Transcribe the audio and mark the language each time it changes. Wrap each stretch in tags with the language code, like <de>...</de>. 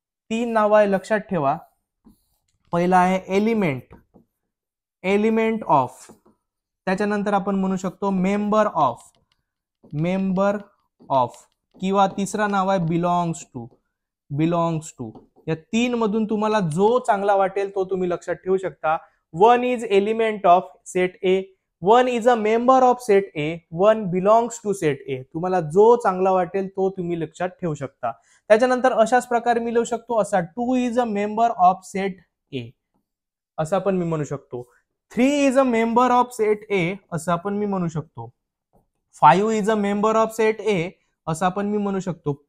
<mr>3 नाव आहे, लक्षात ठेवा. पहिला आहे एलिमेंट, एलिमेंट ऑफ, त्याच्यानंतर आपण म्हणू शकतो मेंबर ऑफ, मेंबर ऑफ, किंवा तिसरा नाव आहे बिलॉंग्स टू, बिलॉंग्स टू. या 3 मधून तुम्हाला जो चांगला वाटेल तो तुम्ही लक्षात ठेवू शकता.</mr> <en>1 is element of set A, 1 is a member of set A, 1 belongs to set A.</en> <mr>तुम्हाला जो चांगला वाटेल तो तुम्ही लक्षात ठेवू शकता. त्याच्यानंतर अशाच प्रकारे मी लिहू शकतो असा,</mr> <en>2 is a member of set A,</en> <mr>असं पण मी म्हणू शकतो.</mr> <en>3 is a member of set A,</en> <mr>असं पण मी म्हणू शकतो.</mr> <en>5 is a member of set A,</en> <mr>असं पण मी म्हणू शकतो.</mr>